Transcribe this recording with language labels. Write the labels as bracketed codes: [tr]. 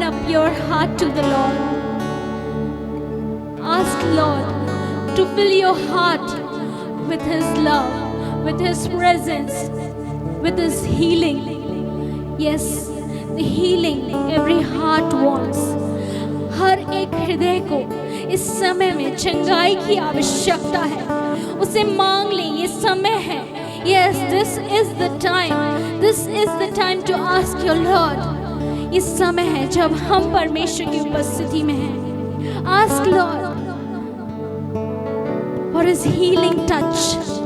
[en] your heart to the Lord. Ask Lord to fill your heart with His love, with His presence, with His healing. Yes, the healing every heart wants. [hi] हर एक हृदय को इस समय में चंगाई की आवश्यकता है, उसे मांग ले, ये समय है. [en] Yes, this is the time. This is the time to ask your Lord. [hi] इस समय है जब हम परमेश्वर की उपस्थिति में हैं. [en] Ask Lord for His healing touch.